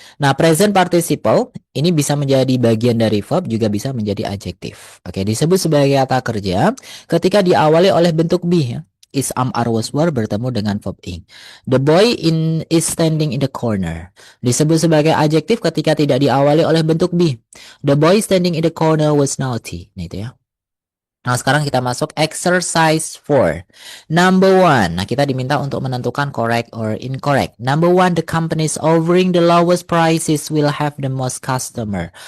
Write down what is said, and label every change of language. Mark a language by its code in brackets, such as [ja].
[id] Nah, present participle ini bisa menjadi bagian dari verb, juga bisa menjadi adjektif. Oke, disebut sebagai kata kerja ketika diawali oleh bentuk be ya. Is, am, are, was, were bertemu dengan verb ing. [en] The boy is standing in the corner. [id] Disebut sebagai adjektif ketika tidak diawali oleh bentuk be. [en] The boy standing in the corner was naughty. [id] Nah, itu ya. Nah, sekarang kita masuk exercise 4. Number 1. Nah, kita diminta untuk menentukan correct or incorrect. [en] Number 1, the companies offering the lowest prices will have the most customer.